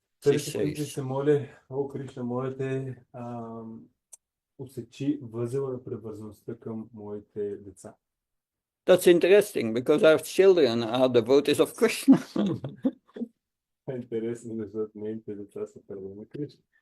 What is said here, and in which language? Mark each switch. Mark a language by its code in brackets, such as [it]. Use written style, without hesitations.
[bg] Царица Кунти се моли, о Кришна, моля те, усечи възела на привързаността към моите деца. [en] That's interesting because our children are devotees of Krishna. [bg] Интересно, защото нейните деца са първо на Кришна.